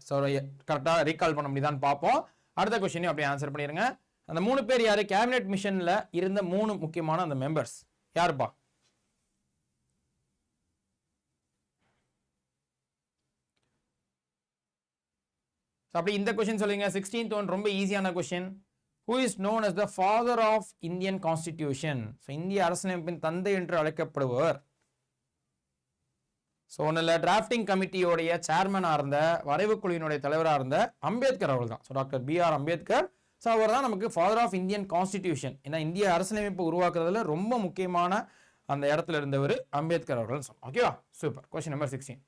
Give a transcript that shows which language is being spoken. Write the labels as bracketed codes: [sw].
[ta] So கரெக்டாக recall பண்ண முடியுதான்னு பார்ப்போம். அடுத்த கொஸ்டினையும் அப்படியே ஆன்சர் பண்ணிடுங்க. அந்த 3 பேர் யாரு? கேபினெட் மிஷன்ல இருந்த 3 முக்கியமான அந்த மெம்பர்ஸ் யாருப்பா? அப்படி இந்த கொஸ்டின் சொல்லுங்க. 16th ஒன் ரொம்ப ஈஸியான question. [en] Who is known as the father of Indian Constitution? [ta] So இந்திய அரசியலமைப்பின் தந்தை என்று அழைக்கப்படுபவர். ஸோ ஒன்றில் டிராஃப்டிங் கமிட்டியோடைய சேர்மனாக இருந்த, வரைவு குழுவினுடைய தலைவராக இருந்த அம்பேத்கர் அவர்கள் தான். So doctor B.R. Ambedkar. So அவர் தான் நமக்கு ஃபாதர் ஆஃப் இந்தியன் கான்ஸ்டிடியூஷன். ஏன்னா இந்திய அரசியலமைப்பு உருவாக்குறதுல ரொம்ப முக்கியமான அந்த இடத்துல இருந்தவர் அம்பேத்கர் அவர்கள் சொன்னோம். ஓகேவா? சூப்பர். Question number 16.